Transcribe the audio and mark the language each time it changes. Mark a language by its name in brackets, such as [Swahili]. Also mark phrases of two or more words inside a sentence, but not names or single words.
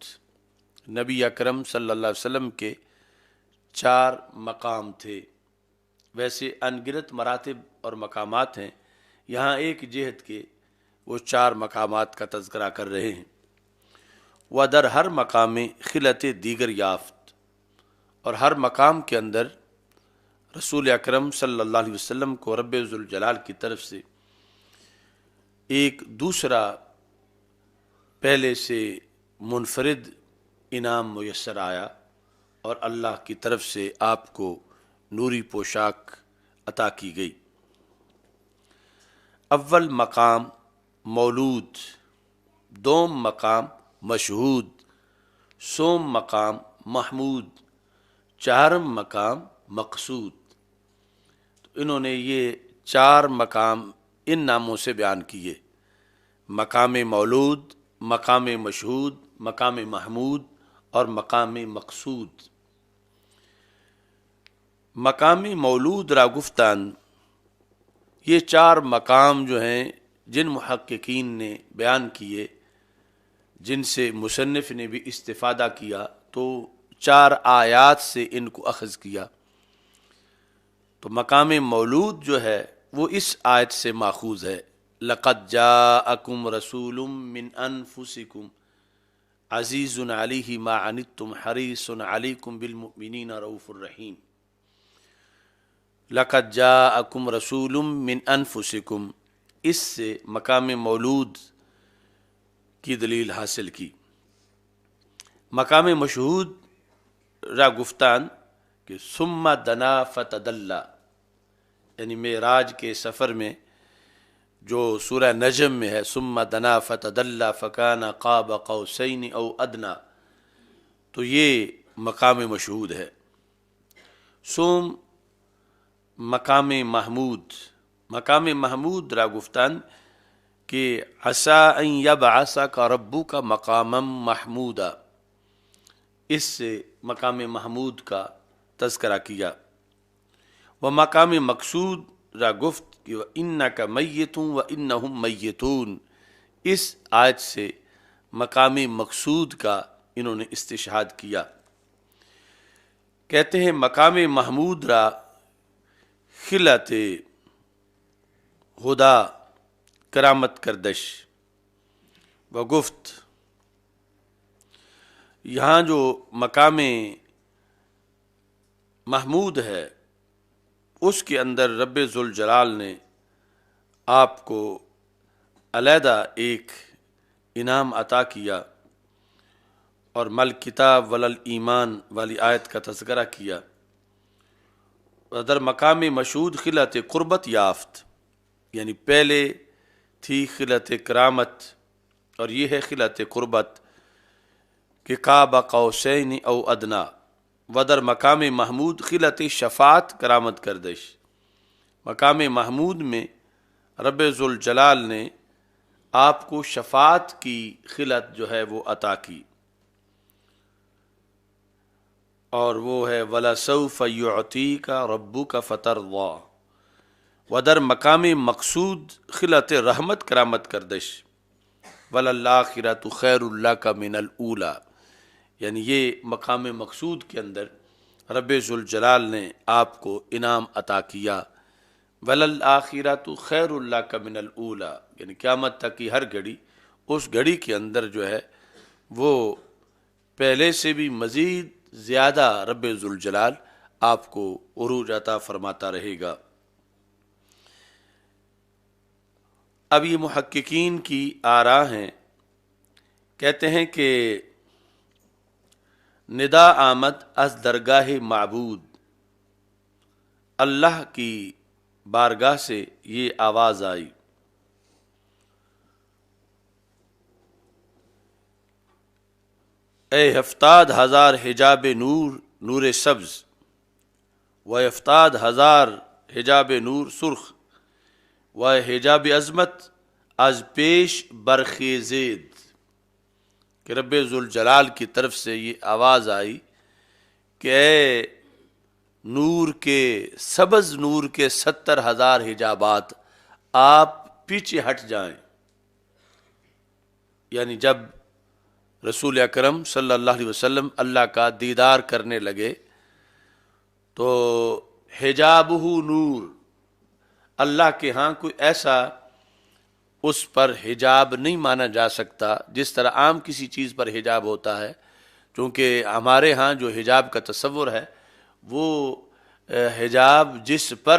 [Urdu] نبی اکرم صلی اللہ علیہ وسلم کے 4 مقام تھے. ویسے انگنت مراتب اور مقامات ہیں، یہاں ایک جہت کے وہ 4 مقامات کا تذکرہ کر رہے ہیں. [Persian] و در ہر مقام خلت دیگر یافت، [Urdu] اور ہر مقام کے اندر رسول اکرم صلی اللہ علیہ وسلم کو رب ذوالجلال کی طرف سے ایک دوسرا پہلے سے منفرد انعام میسر آیا، اور اللہ کی طرف سے آپ کو نوری پوشاک عطا کی گئی. [Persian] اول مقام مولود، دوم مقام مشہود، سوم مقام محمود، چہارم مقام مقصود. [Urdu] تو انہوں نے یہ 4 مقام ان ناموں سے بیان کیے: مقام مولود، مقام مشہود، مقام محمود اور مقام مقصود. [Persian] مقام مولود را گفتان، [Urdu] یہ 4 مقام جو ہیں جن محققین نے بیان کیے، جن سے مصنف نے بھی استفادہ کیا، تو 4 آیات سے ان کو اخذ کیا. تو مقام مولود جو ہے وہ اس آیت سے ماخوذ ہے: [Arabic] لقد جاءکم رسول من انفسکم عزیز علیہ ما عنتم حریص علیکم بالمؤمنین رؤوف الرحیم. لقد جاءکم رسول من انفسکم، [Urdu] اس سے مقام مولود کی دلیل حاصل کی. [Persian] مقام مشہود را گفتان کہ [Arabic] ثم دنا فتدلی، [Urdu] یعنی معراج کے سفر میں جو سورہ نجم میں ہے [Arabic] ثم دنا فتدلی فکان قاب قوسین او ادنا، [Urdu] تو یہ مقام مشہود ہے. [Persian] سوم مقام محمود، مقام محمود را گفتان کہ [Arabic] عسیٰ ان یبعثک ربک مقاما محمودا، [Urdu] اس سے مقام محمود کا تذکرہ کیا. [Persian] و مقام مقصود را گفت کہ [Arabic] انک میت و انہم میتون، [Urdu] اس آیت سے مقام مقصود کا انہوں نے استشہاد کیا. کہتے ہیں [Persian] مقام محمود را خلت خدا کرامت کردش و گفت. [Urdu] یہاں جو مقام محمود ہے اس کے اندر رب ذوالجلال نے آپ کو علیحدہ ایک انعام عطا کیا، اور مل کتاب ولل ایمان والی آیت کا تذکرہ کیا. [Persian] در مقام مشہود خلت قربت یافت، [Urdu] یعنی پہلے تھی خلت کرامت اور یہ ہے خلت قربت کہ [Arabic] قاب قوسین او ادنا. [Persian] ودر مقام محمود خلت شفاعت کرامت کردش. [Urdu] مقام محمود میں رب ذوالجلال نے آپ کو شفاعت کی خلت جو ہے وہ عطا کی، اور وہ ہے وَلَسَوْفَ [Arabic] يُعْطِيكَ رَبُّكَ فَتَرْضَىٰ، [Persian] ودر مقام مقصود خلت رحمت کرامت کردش، [Arabic] وَلَلْآخِرَةُ خَيْرٌ لَكَ مِنَ الْأُولَىٰ، [Urdu] یعنی یہ مقام مقصود کے اندر رب ذوالجلال نے آپ کو انعام عطا کیا، [Arabic] وَلَلْآخِرَةُ خَيْرٌ لَكَ مِنَ الْأُولَىٰ، [Urdu] یعنی قیامت تک کی ہر گھڑی، اس گھڑی کے اندر جو ہے وہ پہلے سے بھی مزید زیادہ رب ذوالجلال آپ کو عروج عطا فرماتا رہے گا۔ اب یہ محققین کی آراء ہیں، کہتے ہیں کہ [Persian] ندا آمد از درگاہ معبود، [Urdu] اللہ کی بارگاہ سے یہ آواز آئی، [Persian] اے 70,000 حجاب نور، نور سبز، و 70,000 حجاب نور سرخ، و حجاب عظمت از پیش برخیزید، [Urdu] کہ رب ذوالجلال کی طرف سے یہ آواز آئی کہ اے نور کے، سبز نور کے 70,000 حجابات، آپ پیچھے ہٹ جائیں۔ یعنی جب رسول اکرم صلی اللہ علیہ وسلم اللہ کا دیدار کرنے لگے تو حجابہ نور، اللہ کے ہاں کوئی ایسا اس پر حجاب نہیں مانا جا سکتا جس طرح عام کسی چیز پر حجاب ہوتا ہے، چونکہ ہمارے ہاں جو حجاب کا تصور ہے وہ حجاب جس پر